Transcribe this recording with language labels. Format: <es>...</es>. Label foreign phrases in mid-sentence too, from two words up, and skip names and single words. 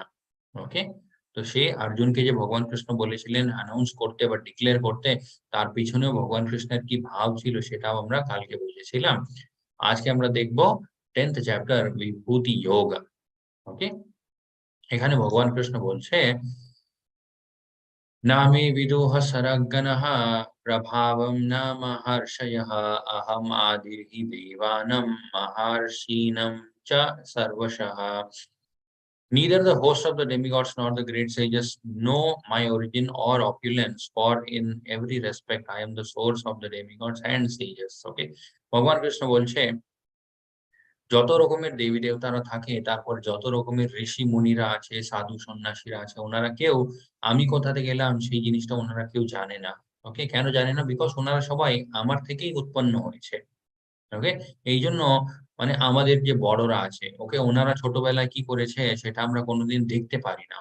<bn>ওকে, তো সে অর্জুনকে যে ভগবান কৃষ্ণ বলেছিলেন অ্যানাউন্স করতে বা ডিক্লেয়ার করতে, তার পিছনেও ভগবান কৃষ্ণের কি ভাব ছিল সেটাও আমরা কালকে বুঝেছিলাম। আজকে আমরা দেখবো 10th চ্যাপ্টার বিভূতি যোগা। ওকে, এখানে ভগবান কৃষ্ণ বলছে,</bn> <sa>नामे विदुः सरगणः प्रभावं न महर्षयः अहम् आदिर्हि देवानां महर्षीणां च सर्वशः।</sa> <en>Neither the host of the demigods nor the great sages know my origin or opulence, for in every respect I am the source of the demigods and sages.</en> <bn>Okay, ভগবান কৃষ্ণ বলছে, যত রকমের দেবী দেবতারা থাকে, তারপর যত রকমের ঋষি মুনিরা আছে, সাধু সন্ন্যাসীরা আছে, ওনারা কেউ আমি কোথা থেকে এলাম সেই জিনিসটা ওনারা কেউ জানে না। ওকে, কেন জানে না? বিকজ ওনারা সবাই আমার থেকেই উৎপন্ন হয়েছে। ওকে, এই জন্য মানে আমাদের যে বড়রা আছে, ওকে, ওনারা ছোটবেলায় কি করেছে সেটা আমরা কোনোদিন দেখতে পারি না।</bn>